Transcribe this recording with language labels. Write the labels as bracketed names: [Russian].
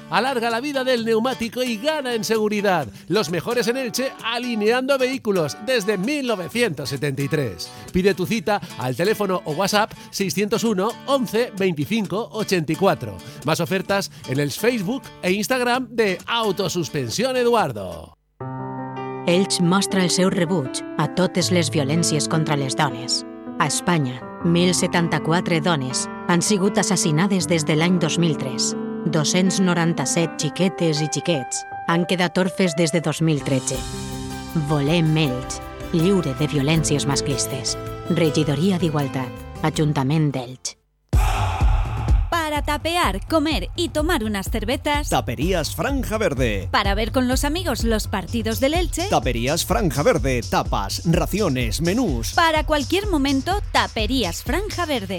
[Spanish] Alarga la vida del neumático y gana en seguridad. Los mejores en Elche, alineando vehículos desde 1973. Pide tu cita al teléfono o WhatsApp 601 11 25 84. Más ofertas en el Facebook e Instagram de Autosuspensión Eduardo. [Catalan] Elx mostra el seu rebuig a totes les violències contra les dones. A Espanya, 1.074 dones han sigut assassinades des de l'any 2003. 297 xiquetes i xiquets han quedat orfes des de 2013. Volem Elx, lliure de violències masclistes. Regidoria d'Igualtat, Ajuntament d'Elx. [Spanish] Para tapear, comer y tomar unas cervezas. Taperías Franja Verde. Para ver con los amigos los partidos del Elche. Taperías Franja Verde. Tapas, raciones, menús. Para cualquier momento, Taperías Franja Verde.